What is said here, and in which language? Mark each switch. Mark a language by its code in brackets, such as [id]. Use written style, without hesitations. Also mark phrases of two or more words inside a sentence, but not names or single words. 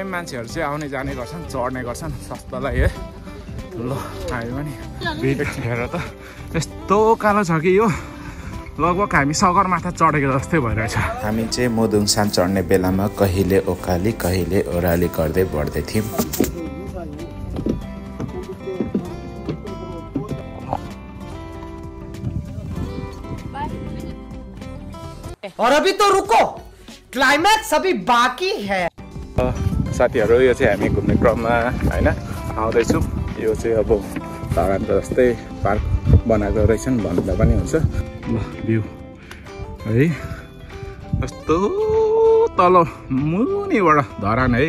[ne] मान्छेहरू चाहिँ आउने जाने गर्छन्, चढ्ने गर्छन् सस्तालाई है। ल हामी पनि भिड हेर त यस्तो कालो छ कि यो लगभग हामी सगरमाथा चढेको जस्तै भइरहेछ। हामी चाहिँ मुदुङसान चढ्ने बेलामा कहिले ओकाली कहिले ओह्राली गर्दै बढ्दै थियौँ। [hi] और अभी तो रुको, क्लाइमैक्स अभी बाकी है। [ne] साथीहरू यो चाहिँ हामी घुम्ने क्रममा होइन आउँदैछौँ। यो चाहिँ अब धरान जस्तै पार्क बनाएको रहेछन् भन्दा पनि हुन्छ। ल भ्यू है यस्तो तल मुनिबाट धरान है।